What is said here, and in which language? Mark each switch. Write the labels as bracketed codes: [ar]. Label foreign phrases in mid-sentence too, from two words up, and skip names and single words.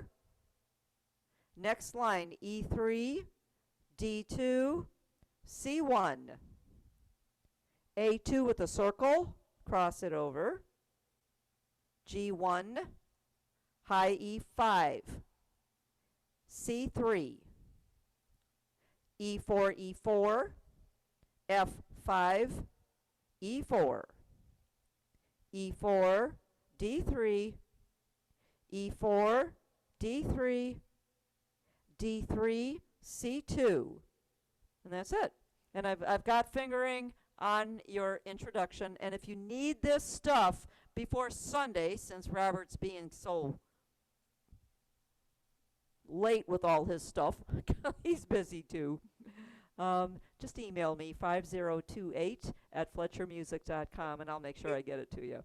[en] Next line, E3, D2, C1, A2 with a circle, cross it over, G1, high E5, C3, E4, E4, F5, E4, E4, D3, E4, D3, D3, C2, and that's it. And I've got fingering on your introduction, and if you need this stuff before Sunday, since Robert's being so late with all his stuff, he's busy too, just email me 5028@fletchermusic.com, and I'll make sure I get it to you.